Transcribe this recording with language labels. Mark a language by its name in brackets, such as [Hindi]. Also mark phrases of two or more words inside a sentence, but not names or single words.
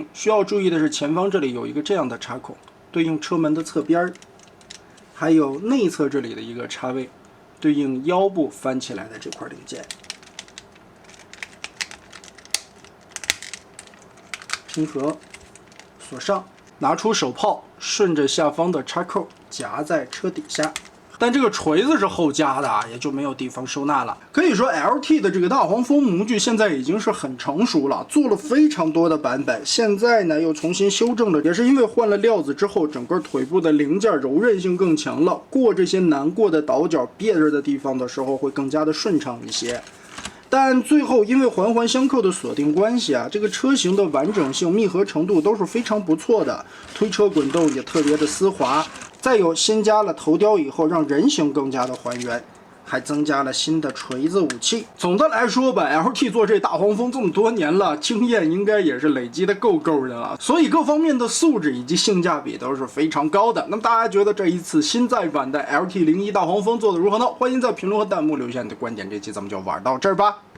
[Chinese] 需要注意的是，前方這裡有一個這樣的插孔，對應車門的側邊，還有內側這裡的一個插位，對應腰部翻起來的這塊零件。拼合，鎖上，拿出手炮，順着下方的插扣夾在車底下，但這個錘子是後加的，也就沒有地方收納了。可以說 LT 的這個大黃蜂模具現在已經是很成熟了，做了非常多的版本，現在呢又重新修正了，也是因為換了料子之後，整個腿部的零件柔韌性更強了，過這些難過的倒角別着的地方的時候會更加的順暢一些。但最後因为環環相扣的锁定關係啊，這個車型的完整性、密合程度都是非常不錯的，推車滾動也特別的絲滑。再有新加了頭雕以後，讓人形更加的還原。還增加了新的錘子武器。總的來說吧 ，LT 做這大黃蜂這麼多年了，經驗應該也是累積的夠的了，所以各方面的素質以及性價比都是非常高的。那麼大家覺得這一次新再版的 LT01大黃蜂做的如何呢？歡迎在評論和彈幕留下你的觀點。這期咱們就玩到這兒吧。